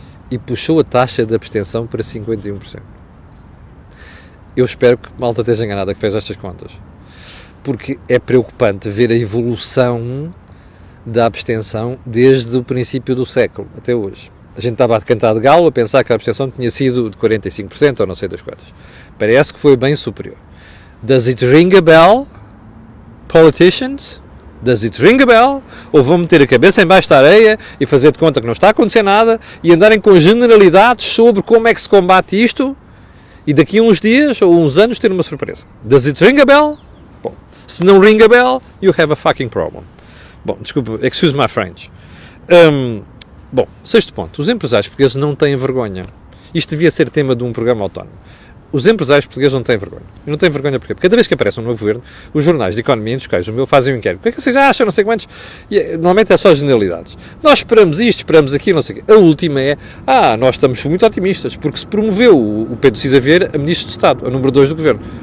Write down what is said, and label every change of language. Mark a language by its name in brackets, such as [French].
[Portuguese] E puxou a taxa de abstenção para 51%. Eu espero que malta esteja enganada que fez estas contas, porque é preocupante ver a evolução da abstenção desde o princípio do século até hoje. A gente estava a cantar de galo a pensar que a abstenção tinha sido de 45% ou não sei das quantas. Parece que foi bem superior. [English] Does it ring a bell, politicians? Does it ring a bell? [Portuguese] Ou vão meter a cabeça embaixo da areia e fazer de conta que não está a acontecer nada e andarem com generalidades sobre como é que se combate isto e daqui a uns dias ou uns anos ter uma surpresa? [English] Does it ring a bell? [Portuguese] Bom, Se não [English] ring a bell, you have a fucking problem. [Portuguese] Bom, desculpa, [English] excuse my French. [Portuguese] Bom, sexto ponto. Os empresários portugueses não têm vergonha. Isto devia ser tema de um programa autónomo. Os empresários portugueses não têm vergonha. E não têm vergonha porquê? Porque cada vez que aparece um novo governo, os jornais de economia, entre os quais o meu, fazem um inquérito. O que é que vocês acham? Não sei quantos. E, normalmente é só generalidades. Nós esperamos isto, esperamos aquilo, não sei o quê. A última é, nós estamos muito otimistas, porque se promoveu o Pedro Cisa Vieira a Ministro de Estado, a número 2 do governo.